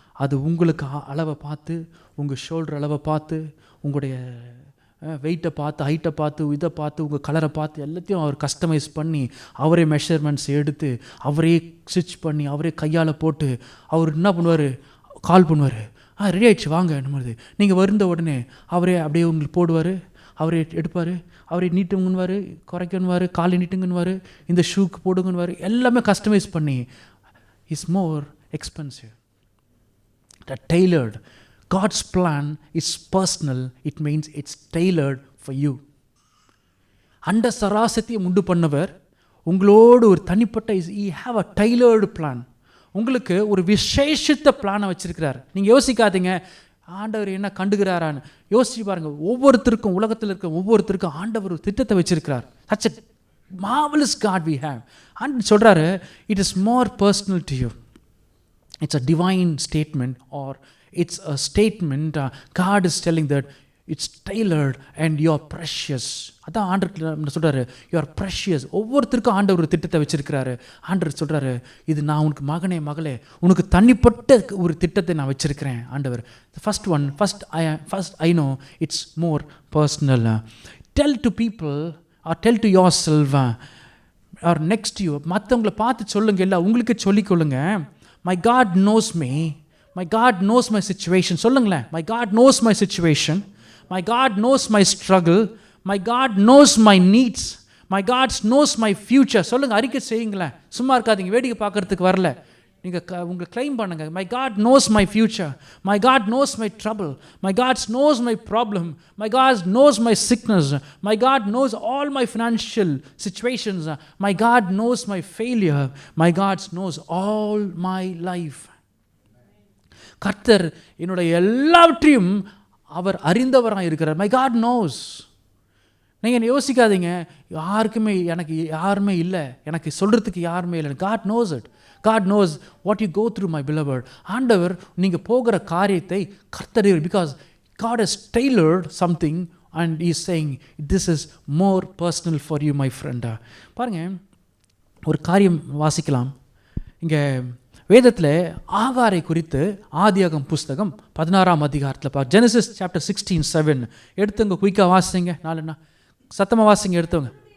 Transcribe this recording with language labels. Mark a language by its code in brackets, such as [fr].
[ta] அது உங்களுக்கு அளவை பார்த்து, உங்கள் ஷோல்டர் அளவை பார்த்து, உங்களுடைய வெயிட்டை பார்த்து, ஹைட்டை பார்த்து, இதை பார்த்து, உங்கள் கலரை பார்த்து எல்லாத்தையும் அவர் கஸ்டமைஸ் பண்ணி, அவரே மெஷர்மெண்ட்ஸ் எடுத்து, அவரே ஸ்டிச் பண்ணி, அவரே கையால் போட்டு, அவர் என்ன பண்ணுவார், கால் பண்ணுவார், ரெடி ஆகிடுச்சு வாங்க என்னது. நீங்கள் வருந்த உடனே அவரே அப்படியே உங்களுக்கு போடுவார், அவரே எடுப்பார், அவரே நீட்டுங்கன்னுவார், குறைக்கணுவார், காலை நீட்டுங்கன்னுவார், இந்த ஷூக்கு போடுங்கன்னுவார். எல்லாமே கஸ்டமைஸ் பண்ணி [en] Is more expensive. Tailored. God's plan is personal. It means it's tailored for you. [ta] அண்ட சராசத்தியை உண்டு பண்ணவர் உங்களோடு ஒரு தனிப்பட்ட [en] he have a tailored plan. [ta] உங்களுக்கு ஒரு விசேஷித்த பிளானை வச்சுருக்கிறார். நீங்கள் யோசிக்காதீங்க, ஆண்டவர் என்ன கண்டுகிறாரான்னு யோசிச்சு பாருங்க. ஒவ்வொருத்தருக்கும், உலகத்தில் இருக்க ஒவ்வொருத்தருக்கும் ஆண்டவர் ஒரு திட்டத்தை வச்சிருக்கிறார். [en] Such a marvelous God we have. [ta] ஆண்டவர் சொல்றாரு, [en] it is more personal to you. It's a divine statement, or it's a statement. God is telling that it's tailored and you are precious. [ta] அதான் ஆண்டவர் சொல்றாரு, [en] you are precious. [ta] ஒவ்வொருத்தருக்கும் ஆண்டவர் ஒரு திட்டத்தை வச்சிருக்கிறாரு. ஆண்டவர் சொல்றாரு, இது நான் உனக்கு மகனே மகளே உனக்கு தனிப்பட்ட ஒரு திட்டத்தை நான் வச்சிருக்கிறேன். [en] ஆண்டவர் first I know it's more personal. Tell to people or tell to yourself or next to you. [ta] மற்றவங்களை பார்த்து சொல்லுங்க, இல்லை உங்களுக்கு சொல்லிக்கொள்ளுங்க. [en] My God knows me. My God knows my situation. சொல்லுங்களேன், my God knows my situation. My God knows my struggle. My God knows my needs. My God knows my future. [ta] சொல்லுங்க, அறிக்கை செய்யுங்களேன். சும்மா இருக்காதீங்க, வேடிக்கை பார்க்கறதுக்கு வரல. நீங்கள் உங்களை கிளைம் பண்ணுங்க. [en] My God knows my future. My God knows my trouble. My God knows my problem. My God knows my sickness. My God knows all my financial situations. My God knows my failure. My God knows all my life. [ta] கர்த்தர் என்னுடைய எல்லாவற்றையும் அவர் அறிந்தவராக இருக்கிறார். [en] My God knows. [ta] நீங்கள் யோசிக்காதீங்க, எனக்கு யாருமே இல்லை, எனக்கு சொல்கிறதுக்கு யாருமே இல்லை. [en] God knows it. God knows what you go through, my beloved. [ta] ஆண்டவர் நீங்கள் போகிற காரியத்தை கர்த்தர், [en] because God has tailored something and he is saying this is more personal for you, my friend. [ta] பாருங்க, ஒரு காரியம் வாசிக்கலாம். இங்கே வேதத்தில் ஆகாரை குறித்து ஆதியாகமம் புஸ்தகம் 16ஆம் அதிகாரத்தில் [en] Genesis chapter 16:7 [ta] எடுத்துங்க, குயிக்காக வாசிங்க. நாலுன்னா சத்தமாக வாசிங்க, எடுத்தவங்க.